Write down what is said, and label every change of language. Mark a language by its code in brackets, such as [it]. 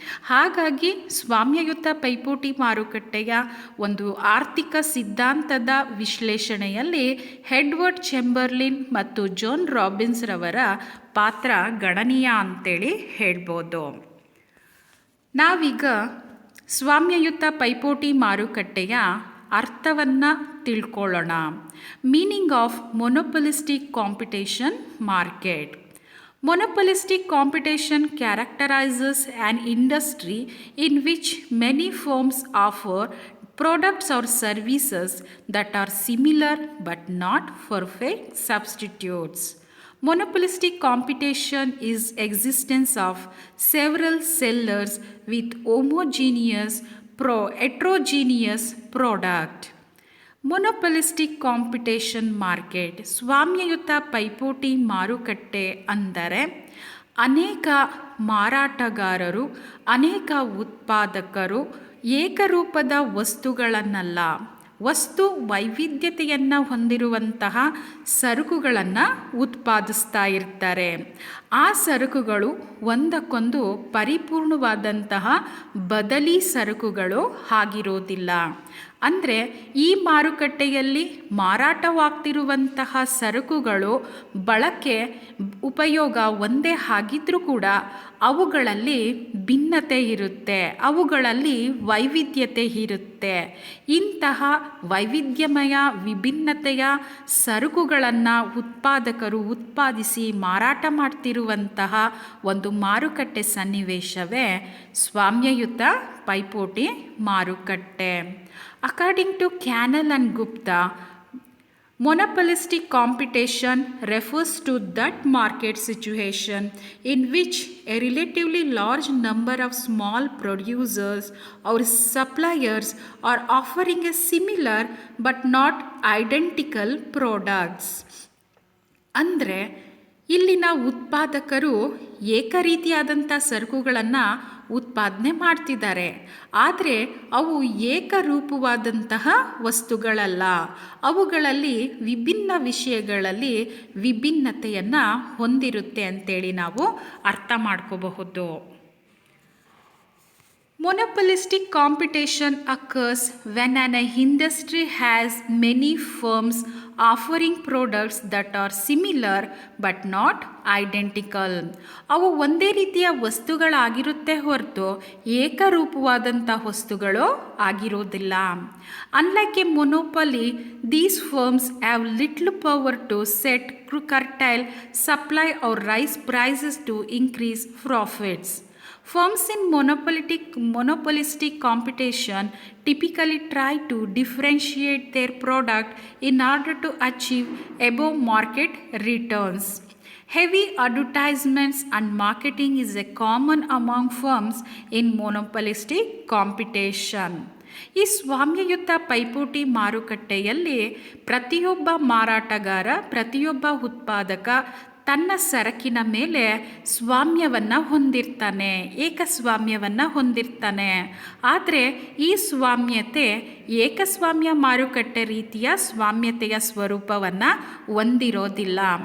[kn] ಹಾಗಾಗಿ ಸ್ವಾಮ್ಯಯುತ ಪೈಪೋಟಿ ಮಾರುಕಟ್ಟೆಯ ಒಂದು ಆರ್ಥಿಕ ಸಿದ್ಧಾಂತದ ವಿಶ್ಲೇಷಣೆಯಲ್ಲಿ ಎಡ್ವರ್ಡ್ ಚೆಂಬರ್ಲಿನ್ ಮತ್ತು ಜಾನ್ ರಾಬಿನ್ಸ್ ರವರ ಪಾತ್ರ ಗಣನೀಯ ಅಂತೇಳಿ ಹೇಳ್ಬೋದು. ನಾವೀಗ ಸ್ವಾಮ್ಯಯುತ ಪೈಪೋಟಿ ಮಾರುಕಟ್ಟೆಯ ಅರ್ಥವನ್ನು ತಿಳ್ಕೊಳ್ಳೋಣ. [en] Meaning of monopolistic competition market. Monopolistic competition characterizes an industry in which many firms offer products or services that are similar but not perfect substitutes. Monopolistic competition is existence of several sellers with homogeneous heterogeneous product. [kn] ಮೊನೊಪೊಲಿಸ್ಟಿಕ್ competition market ಸ್ವಾಮ್ಯಯುತ ಪೈಪೋಟಿ ಮಾರುಕಟ್ಟೆ ಅಂದರೆ ಅನೇಕ ಮಾರಾಟಗಾರರು ಅನೇಕ ಉತ್ಪಾದಕರು ಏಕರೂಪದ ವಸ್ತುಗಳನ್ನಲ್ಲ ವಸ್ತು ವೈವಿಧ್ಯತೆಯನ್ನು ಹೊಂದಿರುವಂತಹ ಸರಕುಗಳನ್ನು ಉತ್ಪಾದಿಸ್ತಾ ಇರ್ತಾರೆ. ಆ ಸರಕುಗಳು ಒಂದಕ್ಕೊಂದು ಪರಿಪೂರ್ಣವಾದಂತಹ ಬದಲಿ ಸರಕುಗಳು ಆಗಿರೋದಿಲ್ಲ. ಅಂದರೆ ಈ ಮಾರುಕಟ್ಟೆಯಲ್ಲಿ ಮಾರಾಟವಾಗ್ತಿರುವಂತಹ ಸರಕುಗಳು ಬಳಕೆ ಉಪಯೋಗ ಒಂದೇ ಆಗಿದ್ರೂ ಕೂಡ ಅವುಗಳಲ್ಲಿ ಭಿನ್ನತೆ ಇರುತ್ತೆ, ಅವುಗಳಲ್ಲಿ ವೈವಿಧ್ಯತೆ ಇರುತ್ತೆ. ಇಂತಹ ವೈವಿಧ್ಯಮಯ ವಿಭಿನ್ನತೆಯ ಸರಕುಗಳನ್ನು ಉತ್ಪಾದಕರು ಉತ್ಪಾದಿಸಿ ಮಾರಾಟ ಮಾಡ್ತಿರುವಂತಹ ಒಂದು ಮಾರುಕಟ್ಟೆ ಸನ್ನಿವೇಶವೇ ಸ್ವಾಮ್ಯಯುತ ಪೈಪೋಟಿ ಮಾರುಕಟ್ಟೆ. [en] According to Cannell and Gupta, monopolistic competition refers to that market situation in which a relatively large number of small producers or suppliers are offering a similar but not identical products. [kn] ಅಂದರೆ ಇಲ್ಲಿನ ಉತ್ಪಾದಕರು ಏಕರೀತಿಯಾದಂಥ ಸರಕುಗಳನ್ನು ಉತ್ಪಾದನೆ ಮಾಡ್ತಿದ್ದಾರೆ, ಆದರೆ ಅವು ಏಕರೂಪವಾದಂತಹ ವಸ್ತುಗಳಲ್ಲ. ಅವುಗಳಲ್ಲಿ ವಿಭಿನ್ನ ವಿಷಯಗಳಲ್ಲಿ ವಿಭಿನ್ನತೆಯನ್ನು ಹೊಂದಿರುತ್ತೆ ಅಂತೇಳಿ ನಾವು ಅರ್ಥ ಮಾಡ್ಕೋಬಹುದು. [en] Monopolistic competition occurs when an industry has many firms offering products that are similar but not identical. [kn] ಅವು ಒಂದೇ ರೀತಿಯ ವಸ್ತುಗಳಾಗಿರುತ್ತೆ ಹೊರತು ಏಕರೂಪವಾದಂಥ ವಸ್ತುಗಳು ಆಗಿರೋದಿಲ್ಲ. [en] Unlike a monopoly, these firms have little power to set, curtail supply or raise prices to increase profits. Firms in monopolistic competition typically try to differentiate their product in order to achieve above market returns. Heavy advertisements and marketing is a common among firms in monopolistic competition. [kn] ಈ ಸ್ವಾಮ್ಯಯುತ ಪೈಪೋಟಿ ಮಾರುಕಟ್ಟೆಯಲ್ಲಿ ಪ್ರತಿಯೊಬ್ಬ ಮಾರಾಟಗಾರ ಪ್ರತಿಯೊಬ್ಬ ಉತ್ಪಾದಕ ತನ್ನ ಸರಕಿನ ಮೇಲೆ ಸ್ವಾಮ್ಯವನ್ನು ಹೊಂದಿರ್ತಾನೆ, ಏಕಸ್ವಾಮ್ಯವನ್ನು ಹೊಂದಿರ್ತಾನೆ. ಆದರೆ ಈ ಸ್ವಾಮ್ಯತೆ ಏಕಸ್ವಾಮ್ಯ ಮಾರುಕಟ್ಟೆ ರೀತಿಯ ಸ್ವಾಮ್ಯತೆಯ ಸ್ವರೂಪವನ್ನು ಹೊಂದಿರೋದಿಲ್ಲ.